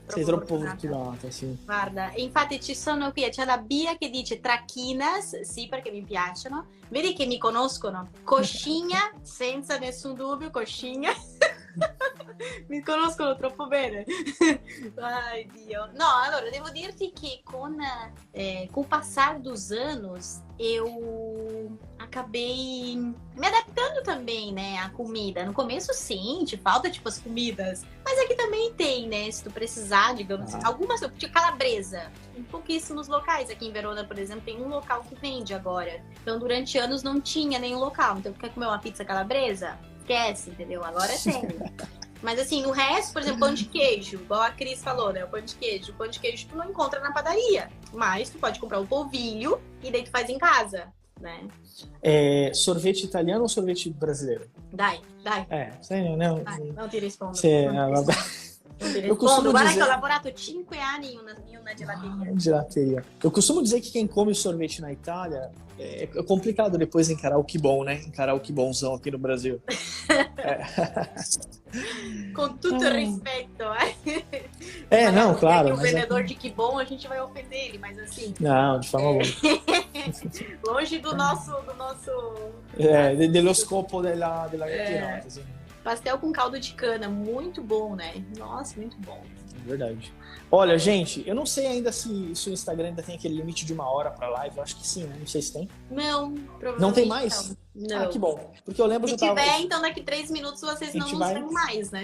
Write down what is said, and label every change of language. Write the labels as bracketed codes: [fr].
[it] Sei troppo fortunata, sì. Guarda, e infatti ci sono qui, c'è la Bia che dice traquinas, sì perché mi piacciono, vedi che mi conoscono, coscinha, senza nessun dubbio, coscinha, mi conoscono troppo bene, ai Dio. No, allora, devo dirti che [pt] com o passar dos anos, eu acabei me adaptando também, né, à comida. No começo, sim, te falta, tipo, as comidas. Mas aqui também tem, né, se tu precisar, digamos, algumas, tipo, calabresa. Em pouquíssimos locais. Aqui em Verona, por exemplo, tem um local que vende agora. Então, durante anos não tinha nenhum local. Então, tu quer comer uma pizza calabresa? Esquece, entendeu? Agora tem. Mas assim, no resto, por exemplo, pão de queijo, igual a Cris falou, né? O pão de queijo tu não encontra na padaria. Mas tu pode comprar um polvilho e daí tu faz em casa, né? Sorvete italiano ou sorvete brasileiro? [it] Dai. [pt] Sei, não. [it] Non ti rispondo. Vabbè. Non ti [pt] Eu costumo [it] rispondo. Guarda [pt] dizer... [it] che ho lavorato 5 anni in una gelateria. Gelateria. [pt] Eu costumo dizer que quem come sorvete na Itália é complicado depois encarar o que bom, né? Encarar o que bonzão aqui no Brasil. [it] Com tutto il rispetto, eh? [pt] Não, claro. O vendedor de que bom, a gente vai ofender ele, mas assim... Não, de forma alguma. Longe do nosso... [it] Dello scopo della chiacchierata, [pt] assim. Pastel com caldo de cana, muito bom, né? Nossa, muito bom. Verdade. Olha, gente, eu não sei ainda se o Instagram ainda tem aquele limite de 1 hora pra live. Eu acho que sim, né? Não sei se tem. Não, provavelmente não tem mais? Não. Ah, que bom. Porque eu lembro se que eu tava... tiver, então daqui 3 minutos vocês não vão mais, né?